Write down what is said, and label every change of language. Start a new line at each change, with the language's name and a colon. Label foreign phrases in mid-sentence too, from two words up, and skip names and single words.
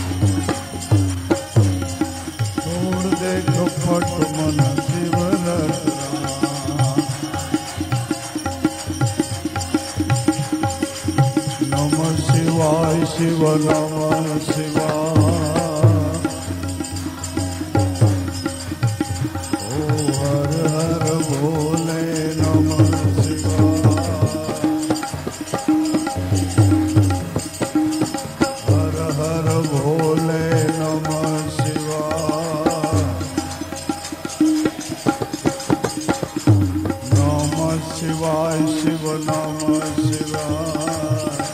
Hindi: छोड़ दे कपट मन शिव रट राम।
Sanskrit: नमः शिवाय शिव नमः शिवाय। ओ हर हर भोले नमः भोले नमः शिवाय। नमः शिवाय शिव नमः शिवाय।